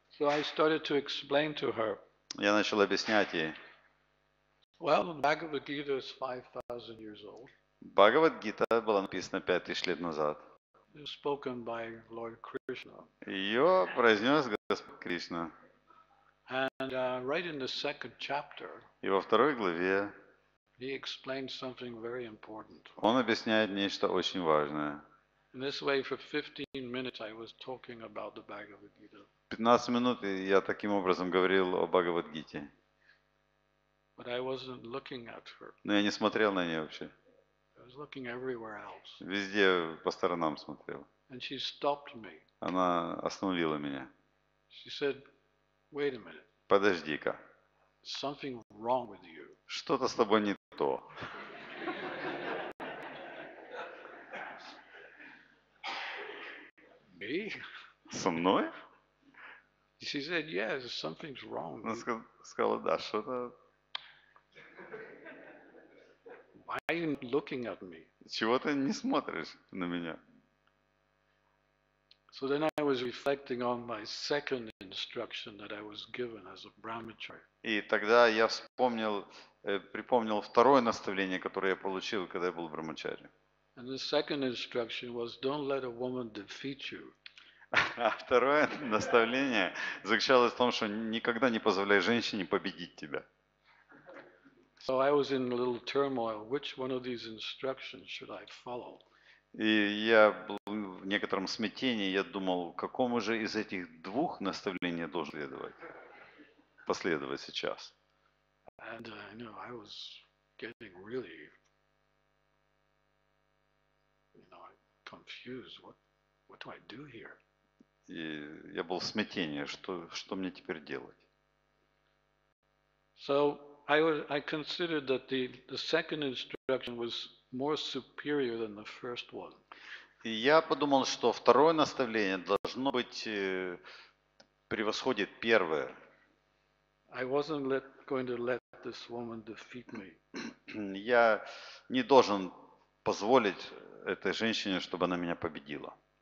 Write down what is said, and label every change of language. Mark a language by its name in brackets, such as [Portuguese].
[English] So I started to explain to her. [Russian] Я начал объяснять ей. [English] Well, the Bhagavad Gita is 5,000 years old. [Russian] Бхагавад-гита была написана 5000 лет назад. [English] It was spoken by Lord Krishna. [Russian] Ее произнес Господь Кришна. [English] And right in the second chapter, [Russian] И во второй главе [English] he explained something very important. [Russian] он объясняет нечто очень важное. [English] In this way, for 15 minutes, I was talking about the Bhagavad Gita. [Russian] 15 минут и я таким образом говорил о Бхагавад-гите. [English] But I wasn't looking at her. [Russian] Но я не смотрел на нее вообще. [English] I was looking everywhere else. [Russian] Везде по сторонам смотрел. [English] And she stopped me. [Russian] Она остановила меня. [English] She said, wait a minute. [Russian] Подожди-ка. [English] Something wrong with you. [Russian] Что-то с тобой не то. [English] Me? [Russian] Со мной? [English] She said, yes, something's wrong. [Russian] Она сказала, да, что-то... [English] Why are you looking at me? [Russian] Чего ты не смотришь на меня? [English] So then I was reflecting on my second instruction that I was given as a brahmachari. [Russian] И тогда я припомнил второе наставление, которое я получил, когда я был в брамачари. [English] And the second instruction was, don't let a woman defeat you. [Russian] А второе наставление заключалось в том, что никогда не позволяй женщине победить тебя. [English] So I was in a little turmoil. Which one of these instructions should I follow? [Russian] И я был в некотором смятении, я думал, какому же из этих двух наставлений я должен последовать сейчас. [English] And I was getting really, confused. What do I do here? [Russian] И я был в смятении, что мне теперь делать. [English] So I considered that the second instruction was more superior than the first one. [Russian] И я подумал, что второе наставление должно быть превосходит первое. [English] I wasn't going to let this woman defeat me. [Russian] Я не должен позволить этой женщине, чтобы она меня победила.